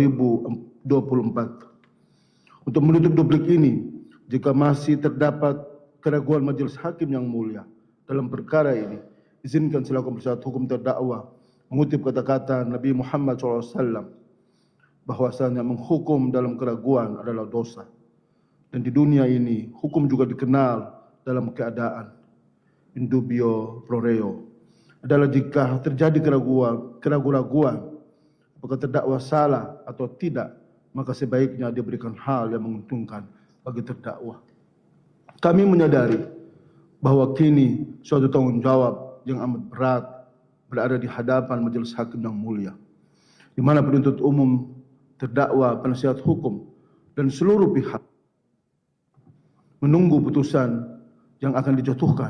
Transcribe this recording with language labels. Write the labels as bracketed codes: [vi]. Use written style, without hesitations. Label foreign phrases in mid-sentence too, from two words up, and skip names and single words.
[id] Untuk menutup duplik ini, jika masih terdapat keraguan majelis hakim yang mulia dalam perkara ini, izinkan selaku penasihat hukum terdakwa mengutip kata-kata Nabi Muhammad SAW bahwasanya menghukum dalam keraguan adalah dosa. Dan di dunia ini hukum juga dikenal dalam keadaan [la] in dubio pro reo, [id] adalah jika terjadi keraguan-keraguan apakah terdakwa salah atau tidak, maka sebaiknya diberikan hal yang menguntungkan bagi terdakwa. Kami menyadari bahwa kini suatu tanggung jawab yang amat berat berada di hadapan majelis hakim yang mulia, di mana penuntut umum, terdakwa, penasihat hukum, dan seluruh pihak menunggu putusan yang akan dijatuhkan.